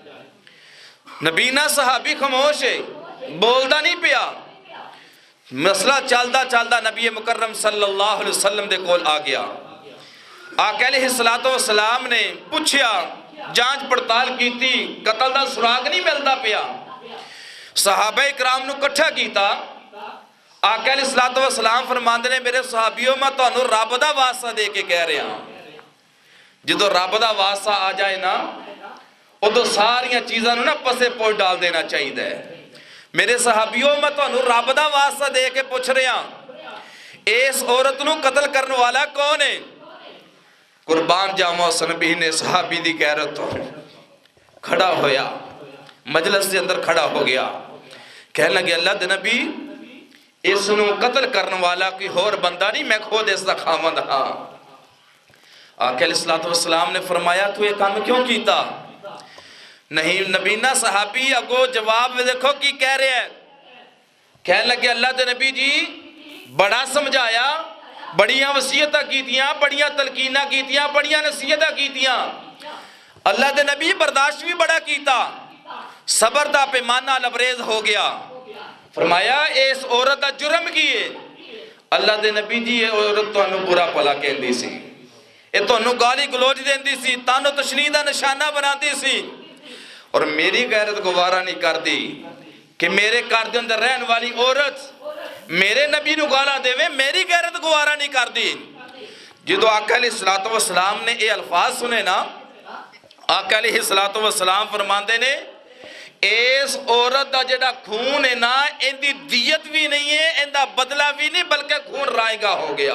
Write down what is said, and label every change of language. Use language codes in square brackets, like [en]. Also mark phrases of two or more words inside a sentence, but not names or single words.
[pa] نبینا صحابی خاموش ہے، بولدا نہیں پیا۔ مسئلہ چلدا چلدا نبی مکرم صلی اللہ علیہ وسلم دے کول آ گیا۔ آقا علیہ السلام نے پوچھیا، جانچ پڑتال کیتی، قتل دا سراغ نہیں ملدا پیا۔ صحابہ اکرام نو کٹھا کیتا۔ آقا علیہ السلام فرماندے نے میرے صحابیوں میں تانوں رب دا واسطہ دے کے [ur] کہہ رہا ہوں، [pa] جدو رب دا واسطہ آ جائے نا ادو ساریاں چیزاں نو نا پسے پوچھ ڈال دینا چاہیے۔ میرے صحابیوں میں تانوں رب دا واسطہ دے کے [ur] پوچھ رہا ہوں، [pa] اس عورت نو قتل کرنے والا کون ہے؟ قربان جاواں اس نبی نے صحابی دی غیرت تو کھڑا ہویا، [ur] مجلس کے اندر کھڑا ہو گیا، [pa] کہنے لگے اللہ دے نبی اس نو قتل کرنے والا کوئی اور بندہ نہیں، میں خود اس دا خاوند ہاں۔ آقا علیہ السلام نے فرمایا تو یہ کام کیوں کیتا؟ نہیں نبینا صحابی اگو جواب دیکھو کی [ur] کہہ رہے ہیں، [pa] کہنے لگے اللہ دے نبی جی بڑا سمجھایا، بڑیاں وصیتاں کیتیاں، بڑیاں تلقیناں کیتیاں، بڑیاں نصیحتاں کیتیاں، اللہ دے نبی برداشت بھی بڑا کیتا، صبر دا پیمانہ لبریز ہو گیا۔ فرمایا اس عورت دا جرم کیے؟ اللہ دے نبی جی یہ عورت تو انہوں برا پلا کہندی سی، یہ تو انہوں گالی گلوچ دیندی سی، تانوں تشنیع دا نشانہ بنا دی سی، اور میری غیرت گوارا نہیں کر دی کہ میرے گھر دے اندر رہن والی عورت میرے نبی نو گالا دے وے، میری غیرت گوارا نہیں کر دی۔ جدو آقا علیہ السلام نے یہ الفاظ سنے نا، آقا علیہ السلام فرماندے نے اس عورت دا جڑا خون ہے نا ان دی دیت بھی نہیں ہے، ان دا بدلہ بھی نہیں، بلکہ خون رائے گا ہو گیا۔